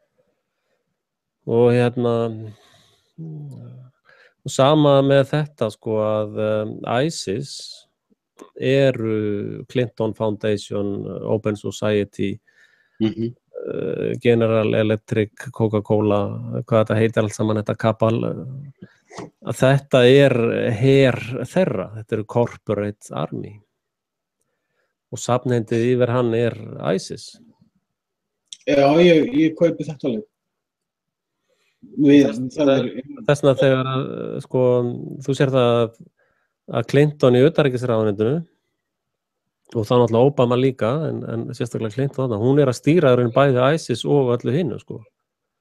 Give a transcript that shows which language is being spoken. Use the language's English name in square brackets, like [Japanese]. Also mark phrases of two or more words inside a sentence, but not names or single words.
[Icelandic] Og og sama með þetta, sko, að ISIS eru Clinton Foundation, Open Society, General Electric, Coca-Cola, hvað þetta heitir allt saman, þetta kabal, að þetta er her þeirra, þetta eru [English] corporate army [Icelandic] og safnheindið yfir hann er ISIS. Já, ég kaupi þetta alveg. Þess vegna þegar sko, þú sér það að Clinton í utanríkisráðuneytinu og þá náttúrulega Obama líka, en sérstaklega Clinton þarna, hún er að stýra bæði ISIS og öllu hinnu, sko.